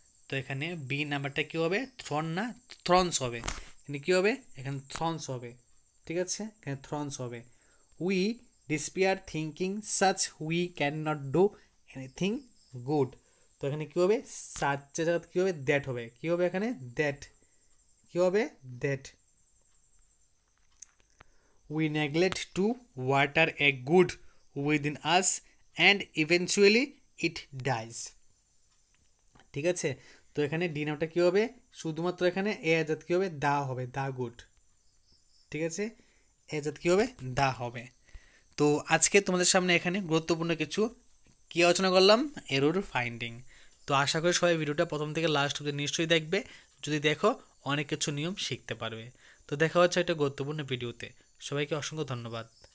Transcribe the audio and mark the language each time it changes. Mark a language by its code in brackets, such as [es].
[bn] তো এখানে বি নাম্বারটা কি হবে, থ্রন না থ্রনস হবে, এখানে কি হবে, এখানে থ্রনস হবে, ঠিক আছে, এখানে থ্রনস হবে। [en] We despair thinking such we can not do anything good. [bn] তো এখানে কি হবে, সাচের জায়গায় কি হবে, দ্যাট হবে, কি হবে এখানে দ্যাট, কি হবে that. [en] We neglect to water a good within us and eventually it dies। [bn] ঠিক আছে, তো এখানে ডি নামটা কী হবে, শুধুমাত্র এখানে এ আজাদ কী হবে, দা হবে, দা গুড, ঠিক আছে, এ আজাদ কী হবে, দা হবে। তো আজকে তোমাদের সামনে এখানে গুরুত্বপূর্ণ কিছু কী আলোচনা করলাম, এরর ফাইন্ডিং। তো আশা করি সবাই ভিডিওটা প্রথম থেকে লাস্ট অবধি নিশ্চয়ই দেখবে, যদি দেখো অনেক কিছু নিয়ম শিখতে পারবে। তো দেখা হচ্ছে একটা গুরুত্বপূর্ণ ভিডিওতে, সবাইকে অসংখ্য ধন্যবাদ।